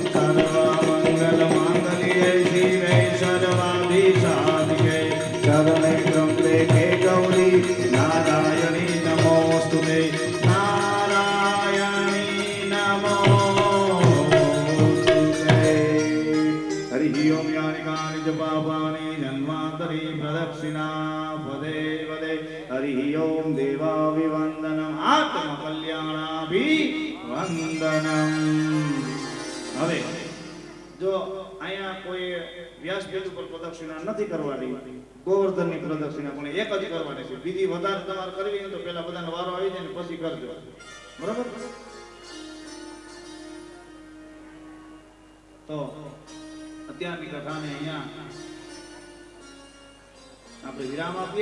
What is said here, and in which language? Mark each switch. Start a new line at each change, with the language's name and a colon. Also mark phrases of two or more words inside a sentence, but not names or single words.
Sanskrit: सर्वमङ्गलमाङ्गल्ये शिवे सर्वाभिसाधिके शरणे त्र्यम्बके गौरी नारायणी नमोऽस्तुते नारायणी नमोऽस्तुते हरिः ओं यानि कानि च पापानि जन्मान्तरे प्रदक्षिणा पदे पदे हरिः ओं देवाभिवन्दनम्
Gujarati: आत्मकल्याणाभिवन्दनम् હવે જો અહીંયા કોઈ વ્યાસપીઠ ઉપર પ્રદક્ષિણા નથી કરવાની ગોવર્ધનની પ્રદક્ષિણા પણ એક જ કરવાની છે બીજી વધારે તમારે કરવી હોય તો પહેલા બધાનો વારો આવી જાય ને પછી કરજો બરાબર તો અત્યારની કથાને અહીંયા આપણે વિરામ આપીએ.